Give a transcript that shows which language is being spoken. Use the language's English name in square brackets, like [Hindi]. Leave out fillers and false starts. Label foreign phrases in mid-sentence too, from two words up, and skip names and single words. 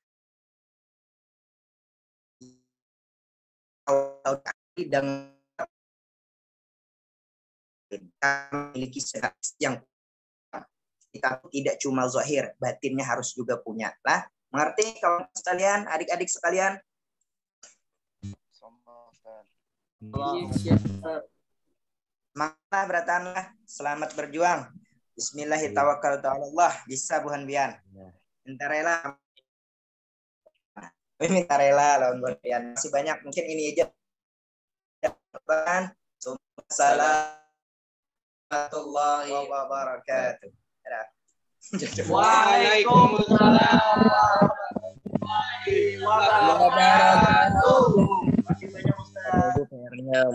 [Indonesian] Dan memiliki yang kita tidak cuma zahir, batinnya harus juga punya. Lah, mengerti kawan sekalian, adik-adik sekalian? Semangat beratanlah, selamat berjuang. [Arabic] بسم الله الرحمن الرحيم. [Banjar] Bisa buhan bian. Minta rela. Minta rela lawan buhan bian. [Indonesian] Masih banyak, mungkin ini aja. [Arabic] السلام عليكم ورحمة الله وبركاته. وعليكم السلام ورحمة الله وبركاته.